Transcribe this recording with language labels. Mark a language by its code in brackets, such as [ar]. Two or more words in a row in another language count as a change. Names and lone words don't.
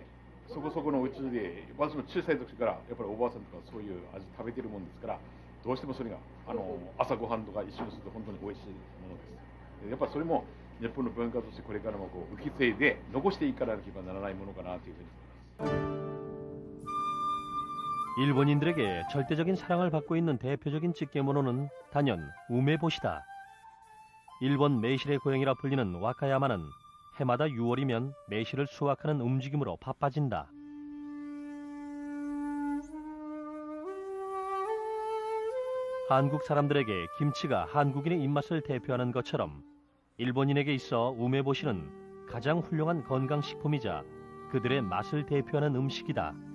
[ja] そこそこのうちで私も小さい時からやっぱりおばあさんとかそういう味食べてるもんですからどうしてもそれが朝ごはんとか一緒にすると本当に美味しいものです。やっぱりそれも日本の文化としてこれからもこう受け継いで残していかなければならないものかなというふうに思います。 [ko] 일본인들에게 절대적인 사랑을 받고 있는 대표적인 찌개모노는 단연 우메보시다. 일본 매실의 고향이라 불리는 와카야마는 해마다 6월이면 매실을 수확하는 움직임으로 바빠진다. 한국 사람들에게 김치가 한국인의 입맛을 대표하는 것처럼 일본인에게 있어 우메보시는 가장 훌륭한 건강식품이자 그들의 맛을 대표하는 음식이다.